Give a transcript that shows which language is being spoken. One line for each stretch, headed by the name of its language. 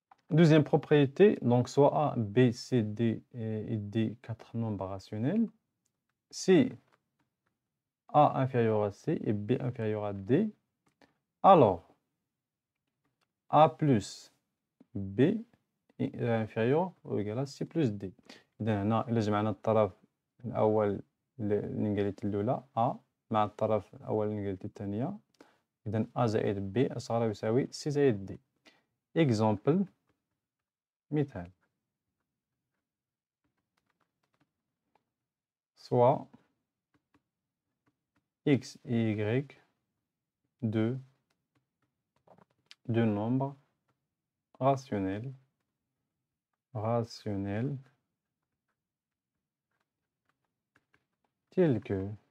French: Deuxième propriété, donc soit A, B, C, D et D, 4 nombres rationnels. Si A inférieur à C et B inférieur à D, alors A plus B est inférieur ou égal à C plus D.
Arabic: إذا هنا إلا جمعنا الطرف الأول للإنيغاليتي الأولى A مع الطرف الأول للإنيغاليتي الثانية، إذا A زائد B أصغر أو يساوي C زائد D.
French: Exemple مثال، soit X et Y deux nombres rationnels tels que